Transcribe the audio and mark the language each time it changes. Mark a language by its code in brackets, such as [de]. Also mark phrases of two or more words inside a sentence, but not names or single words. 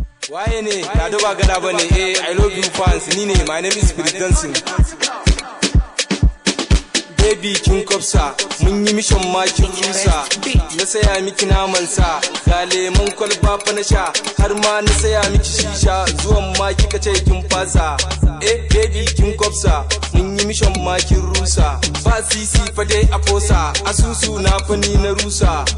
[ha] Waye ne? Lado ba gada ba ne. [en] Eh, I love you fans. [ha] Ni ne. [en] My name is Spirit Dancing. [ha] Baby kin kwafsa, mun yi mission ma kin rusa. Na saya miki naman sa, ga lemon kwalba fa na sha, har ma na saya miki shisha, zuwan ma kika ce kin fasa. Eh, baby kin kwafsa, mun yi mission ma kin rusa. Ba sisi fa dai a fosa, asusu na fa ni na rusa.